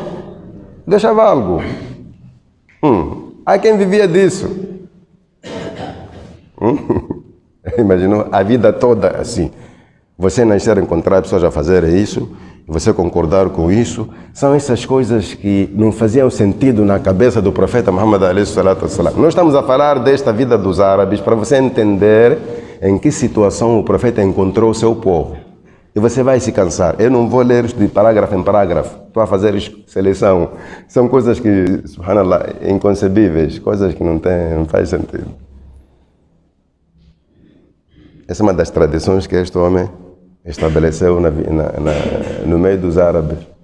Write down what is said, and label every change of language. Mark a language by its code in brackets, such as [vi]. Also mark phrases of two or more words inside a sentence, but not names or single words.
[pt] Deixava algo. Há quem vivia disso. Imaginou a vida toda assim. Você nascer, encontrar pessoas a fazerem isso, você concordar com isso, são essas coisas que não faziam sentido na cabeça do profeta Muhammad [ar] عليه الصلاة والسلام. [pt] Nós estamos a falar desta vida dos árabes para você entender em que situação o profeta encontrou o seu povo. E você vai se cansar. Eu não vou ler de parágrafo em parágrafo. Estou a fazer seleção. São coisas que, subhanallah, inconcebíveis. Coisas que não faz sentido. Essa é uma das tradições que este homem estabeleceu no meio dos árabes.